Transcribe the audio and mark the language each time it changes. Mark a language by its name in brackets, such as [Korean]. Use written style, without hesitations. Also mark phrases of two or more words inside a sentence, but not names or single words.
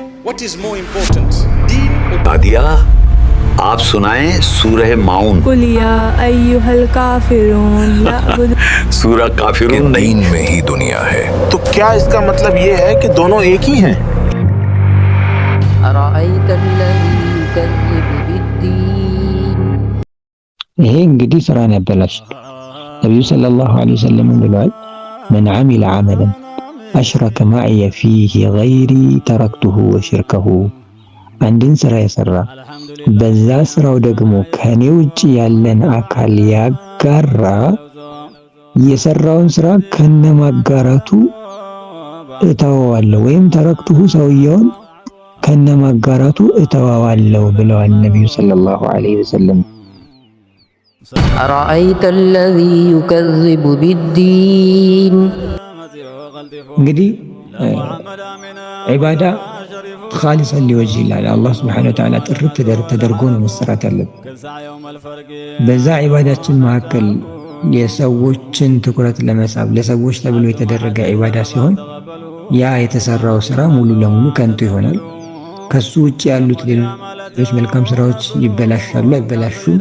[English] What is more important, deen or [Hindi] आदिया आप सुनाएं सूरह माउन। [Arabic] قل يا أيها الكافرون [Hindi] सूरह काफिरून नहीं दीन में ही दुनिया है। तो क्या इसका मतलब ये है कि दोनों एक ही हैं? [Amharic] ይሄ እንግዲህ ስራን ያበላሻል። ነብዩ [Arabic] صلى الله عليه وسلم [Amharic] ብለዋል፣ መን [Arabic] عمل عملا أشرك معي فيه غيري تركته وشركه። [Amharic] አንድን ስራ የሰራ በዛ ስራው ደግሞ ከኔ ውጭ ያለን አካል ያጋራ የሰራውን ስራ ከነማጋራቱ እተወዋለሁ ወይም ተረክቱሁ ሰውየውን ከነማጋራቱ እተወዋለሁ ብለዋል ነብዩ [Arabic] صلى الله عليه وسلم። أرأيت الذي يكذب بالدين [Amharic] እንግዲህ [Arabic] عبادة خالصا لوجه الله [Amharic] አላህ [Arabic] سبحانه وتعالى [Amharic] ጥርት ተደርጎ ነው መሰራት ያለበት። በዛ ዒባዳችን መካከል የሰዎችን ትኩረት ለመሳብ ለሰዎች ተብሎ የተደረገ ዒባዳ ሲሆን ያ የተሰራው ስራ ሙሉ ለሙሉ ከንቱ ይሆናል። ከሱ ውጭ ያሉት ሌሎች መልካም ስራዎች ይበላሻሉ አይበላሹም?